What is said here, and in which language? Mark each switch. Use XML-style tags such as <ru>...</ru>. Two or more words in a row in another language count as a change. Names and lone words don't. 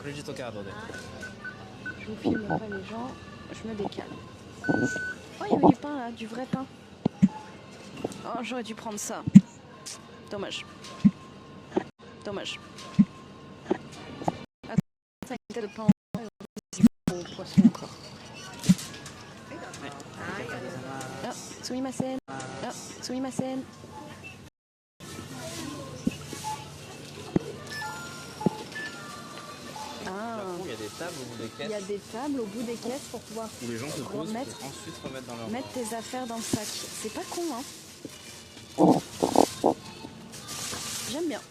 <fr>Je vous filme pas les gens, je me décale. Oh, il y avait du pain là, du vrai pain. Oh, j'aurais dû prendre ça. Dommage. Dommage. Attends, une tête de pain au poisson encore. Ah, sumimasen. Ah, sumimasen. Ah. Il y a des tables au bout des Il y a caisses des tables au bout des caisses pour pouvoir où les gens se posent remettre, pour ensuite remettre dans leur... mettre tes affaires dans le sac. C'est pas con, hein. J'aime bien.</fr>